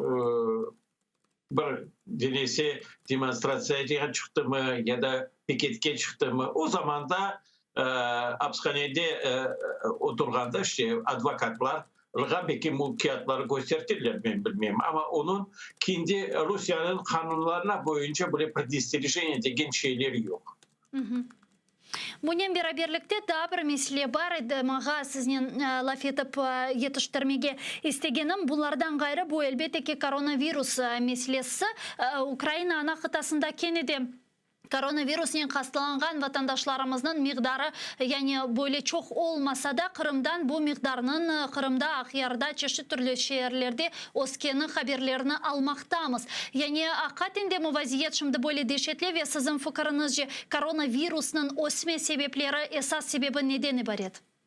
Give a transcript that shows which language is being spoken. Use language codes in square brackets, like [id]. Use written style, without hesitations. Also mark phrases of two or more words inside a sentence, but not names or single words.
[crh] Mesela için bir denesi demonstrasyaya çıktı mı ya da piketke çıktı mı o zaman da hapishanede oturganda işte advokatlar belki mülkiyatları gösterdiler ben bilmiyorum ama onun kendi Rusya'nın kanunlarına boyunca böyle predestinasyon degen şeyleri yok. Bunun beraberlikte daha bir mesele var edi. Mağa sizin laf etip yetiştirmege istegenim. Bunlardan gayrı bu elbette ki koronavirus meselesi. Ukrayna ana kıtasında kenedi koronavirus'un hastalangan vatandaşlarımızın miqdarı yani böyle çok olmasa da Kırım'dan bu miqdarının Kırım'da, Akyar'da, çeşitli türlü şehirlerde oskenin haberlerini almaktayız. Yani hakikaten mi vaziyet şimdi böyle dehşetli ve sizin fikrinizce koronavirus'un osme sebepleri esas sebebi neden ibaret?